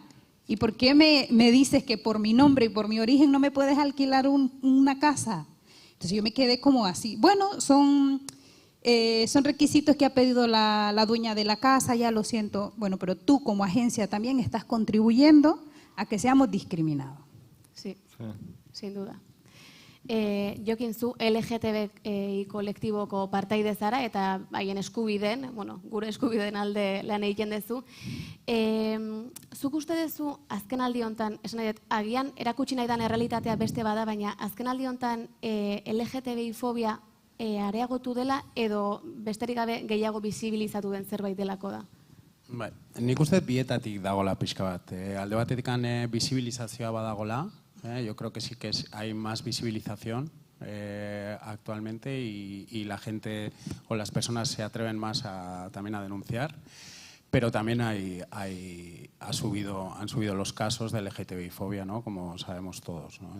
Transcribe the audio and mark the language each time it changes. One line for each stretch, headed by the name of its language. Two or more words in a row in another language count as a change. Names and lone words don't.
Spanish: ¿Y por qué me dices que por mi nombre y por mi origen no me puedes alquilar una casa? Entonces yo me quedé como así. Bueno, son requisitos que ha pedido la dueña de la casa, ya lo siento. Bueno, pero tú como agencia también estás contribuyendo a que seamos discriminados. Sí, sin duda.
Basque: Jokin, zu LGTB kolektiboko partaide zara eta haien eskubideen, gure eskubideen alde lan egiten duzu. Zuk uste duzu azkenaldi hontan, esan nahi dut, agian erakutsi nahi dan errealitatea beste bada, baina azkenaldi hontan LGTBI fobia areagotu dela edo besterik gabe gehiago bizibilizatu den zerbait delako da? Bai, nik uste bietatik dagola pixka bat. Alde batetik bizibilizazioa badagola.
Spanish: Yo creo que sí que hay más visibilización actualmente y la gente o las personas se atreven más también a denunciar, pero también han subido los casos de LGTBI-fobia, ¿no? Como sabemos todos, ¿no?